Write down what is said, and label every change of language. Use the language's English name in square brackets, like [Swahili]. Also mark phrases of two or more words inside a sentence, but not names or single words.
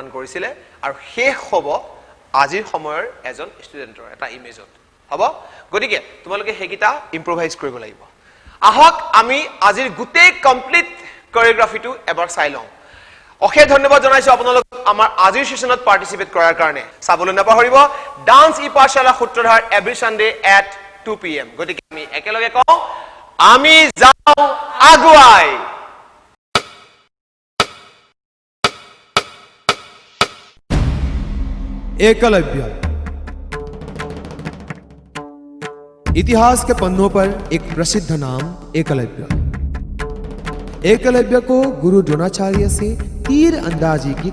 [Assamese] কৰিছিল আৰু শেষ হ'ব আজিৰ সময়ৰ এজন ষ্টুডেন্টৰ এটা ইমেজত হ'ব গতিকে তোমালোকে হেকিটা ইম্প্ৰোভাইজ কৰিব লাগিব আহক আমি আজিৰ গোটেই কমপ্লিট কোৰিওগ্ৰাফিটো এবাৰ চাই লওঁ অশেষ ধন্যবাদ জনাইছো আপোনালোক আমাৰ আজিৰ সেশনত পাৰ্টিসিপেট কৰাৰ কাৰণে চাবলৈ নাপাহৰিব ডান্স ই পাঠশালা সূত্ৰধাৰ [English] every Sunday at 2 PM [Assamese] গতিকে আমি একেলগে কওঁ আমি যাওঁ আগুৱাই [Hindi] एकलव्य इतिहास के पन्नों पर एक प्रसिद्ध नाम एकलव्य एकलव्य को गुरु द्रोणाचार्य से तीर अंदाजी की